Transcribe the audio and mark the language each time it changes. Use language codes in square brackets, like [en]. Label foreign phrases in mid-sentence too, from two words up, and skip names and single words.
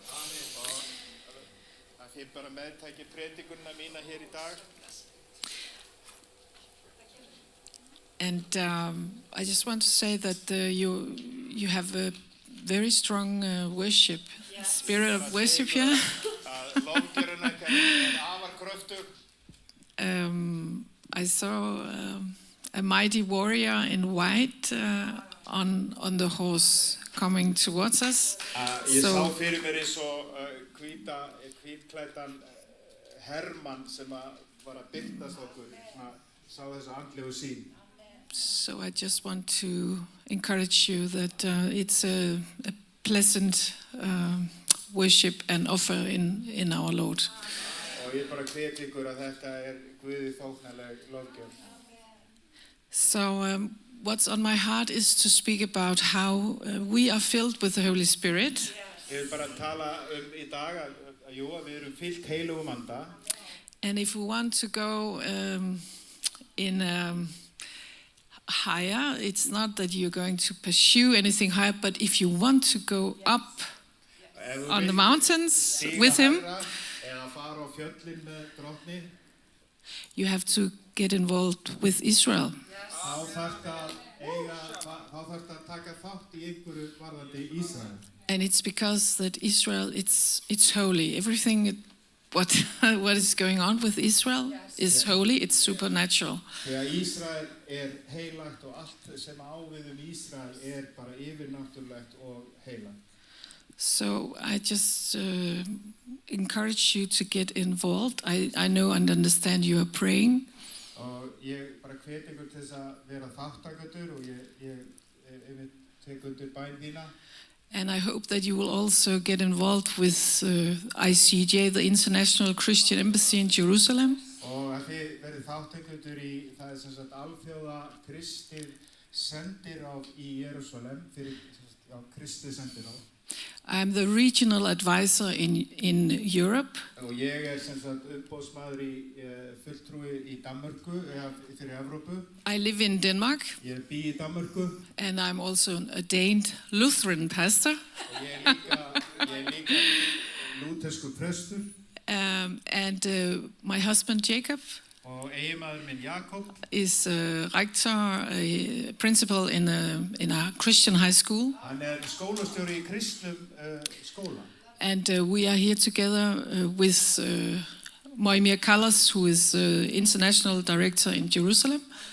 [en] And I just want to say that you have a very strong worship, spirit of worship here. I saw a mighty warrior in white on the horse coming towards us. [is] Ég sá fyrir mér eins og hvítklæddan hermann sem var að birtast okkur, sá þessa andlegu sýn. [en] So I just want to encourage you that it's a pleasant worship and offer in our Lord. [is] Og ég bara hvet ykkur að þetta Guði þóknanleg lovgjöf. [en] So what's on my heart is to speak about how we are filled with the Holy Spirit. [is] Ég vil bara tala í dag að við erum fyllt heilugum anda. [en] And if we want to go in higher, it's not that you're going to pursue anything higher, but if you want to go up on the mountains with Him, you have to get involved with Israel. And it's because that Israel, it's holy. Everything what is going on with Israel is holy, it's supernatural. [is] Israel heilagt og allt sem á við Israel bara yfirnáttúrulegt og heilagt. [en] So I just encourage you to get involved. I know and understand you are praying. [is] Og ég bara hvet ykkur til þess að vera þáttakendur og ég tek undir bæn þína. [en] And I hope that you will also get involved with ICJ, the International Christian Embassy in Jerusalem. [is] Og að þið verið þáttakendur í það sem sagt alþjóða kristið sendiráð í Jerúsalem fyrir kristið sendiráð. [en] I'm the regional advisor in Europe. [is] Og ég sem sagt umboðsmaður í fulltrúi í Danmörku fyrir Evrópu. [en] I live in Denmark. [is] Ég bý í Danmörku. [en] And I'm also an ordained Lutheran pastor. [is] Og ég líka lútherskur prestur. [en] And my husband Jacob is a rector, a principal in a Christian high school. And we are here together with Moimir Kallas, who is international director in Jerusalem.